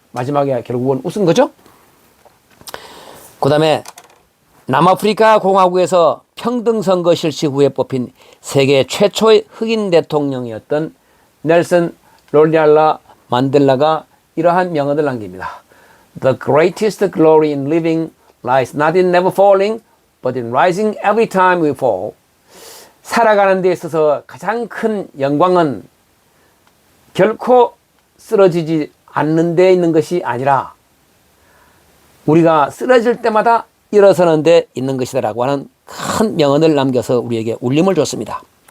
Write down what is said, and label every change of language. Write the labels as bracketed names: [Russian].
[Korean] 마지막에 결국은 웃은 거죠. 그 다음에 남아프리카 공화국에서 평등선거 실시 후에 뽑힌 세계 최초의 흑인 대통령이었던 넬슨 롤리알라 만델라가 이러한 명언을 남깁니다. [English] The greatest glory in living lies not in never falling, but in rising every time we fall. [Korean] 살아가는 데 있어서 가장 큰 영광은 결코 쓰러지지 않는 데 있는 것이 아니라 우리가 쓰러질 때마다 일어서는 데 있는 것이다라고 하는 큰 명언을 남겨서 우리에게 울림을 줬습니다.